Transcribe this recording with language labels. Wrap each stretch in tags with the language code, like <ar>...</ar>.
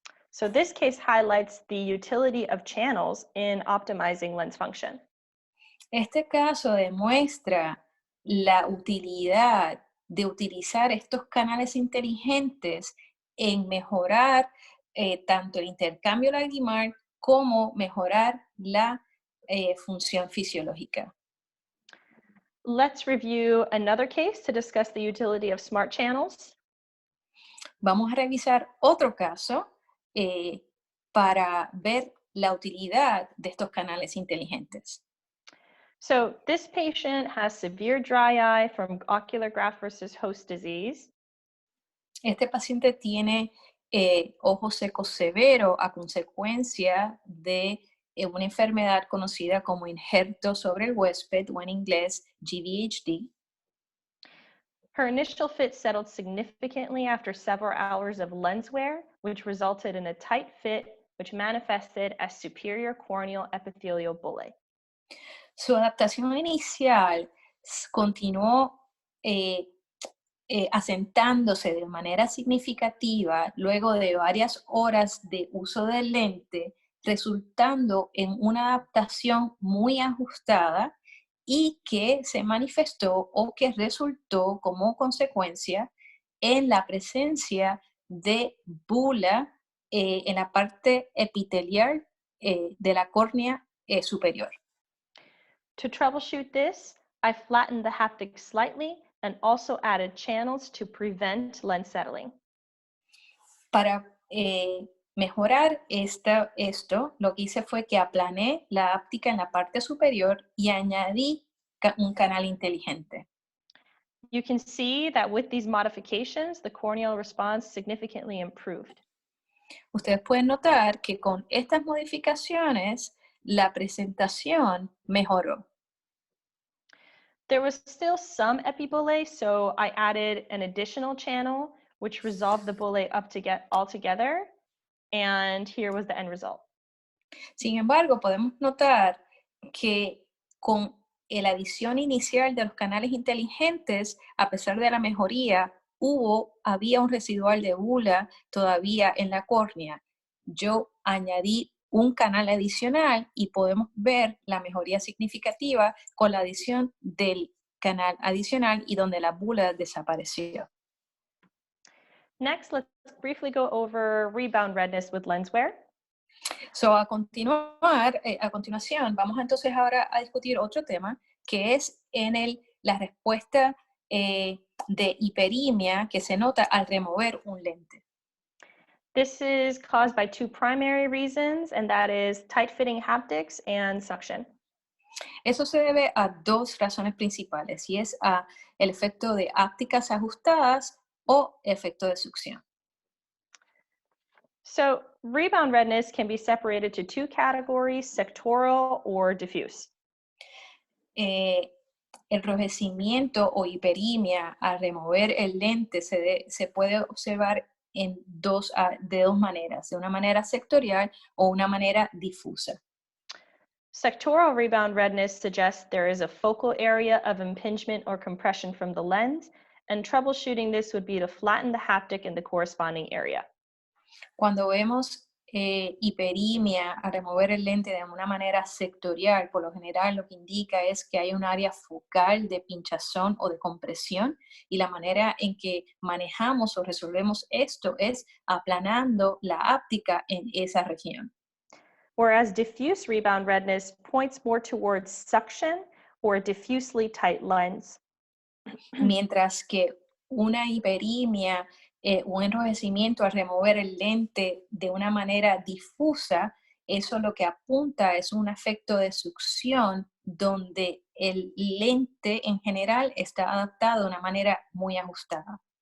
<en>So this case highlights the utility of channels in optimizing lens function.</en> <es>Este caso demuestra la utilidad de utilizar estos canales inteligentes en mejorar tanto el intercambio lagrimal como mejorar la función fisiológica.</es> <en>Let's review another case to discuss the utility of smart channels.</en> <es>Vamos a revisar otro caso para ver la utilidad de estos canales inteligentes.</es> <en>So this patient has severe dry eye from ocular graft versus host disease.</en> <es>Este paciente tiene ojo seco severo a consecuencia de una enfermedad conocida como injerto sobre el huésped o en inglés GVHD.</es> <en>Her initial fit settled significantly after several hours of lens wear, which resulted in a tight fit, which manifested as superior corneal epithelial bullae.</en> <es>Su adaptación inicial continuó eh, asentándose de manera significativa luego de varias horas de uso del lente, resultando en una adaptación muy ajustada y que se manifestó o que resultó como consecuencia en la presencia de bula en la parte epitelial de la córnea superior.</es> <en>To troubleshoot this, I flattened the haptic slightly and also added channels to prevent lens settling.</en> <es>Para mejorar esto, lo que hice fue que aplané la áptica en la parte superior y añadí un canal inteligente.</es> <en>You can see that with these modifications, the corneal response significantly improved.</en> <es>Ustedes pueden notar que con estas modificaciones la presentación mejoró.</es> <en>There was still some epibullae, so I added an additional channel, which resolved the bullae up to get all together. And here was the end result.</en> <es>Sin embargo, podemos notar que con la adición inicial de los canales inteligentes, a pesar de la mejoría, había un residual de bula todavía en la córnea. Yo añadí un canal adicional y podemos ver la mejoría significativa con la adición del canal adicional y donde la bula desapareció.</es> <en>Next, let's briefly go over rebound redness with lens wear.</en> <es>So, a continuación, vamos entonces ahora a discutir otro tema, que es la respuesta de hiperimia que se nota al remover un lente.</es> <en>This is caused by two primary reasons, and that is tight-fitting haptics and suction.</en> <es>Eso se debe a dos razones principales, y es el efecto de ápticas ajustadas o efecto de succión.</es> <en>So rebound redness can be separated to two categories, sectoral or diffuse.</en> <es>Enrojecimiento o hiperimia al remover el lente se puede observar de dos maneras, de una manera sectorial o una manera difusa.</es> <en>Sectoral rebound redness suggests there is a focal area of impingement or compression from the lens, and troubleshooting this would be to flatten the haptic in the corresponding area.</en> <es>Cuando vemos hiperimia a remover el lente de una manera sectorial, por lo general lo que indica es que hay un área focal de pinchazón o de compresión, y la manera en que manejamos o resolvemos esto es aplanando la áptica en esa región.</es> <en>Whereas diffuse rebound redness points more towards suction or a diffusely tight lens.</en> <es>Mientras que una hiperimia, un enrojecimiento al remover el lente de una manera difusa, eso lo que apunta es un efecto de succión donde el lente en general está adaptado de una manera muy ajustada.</es>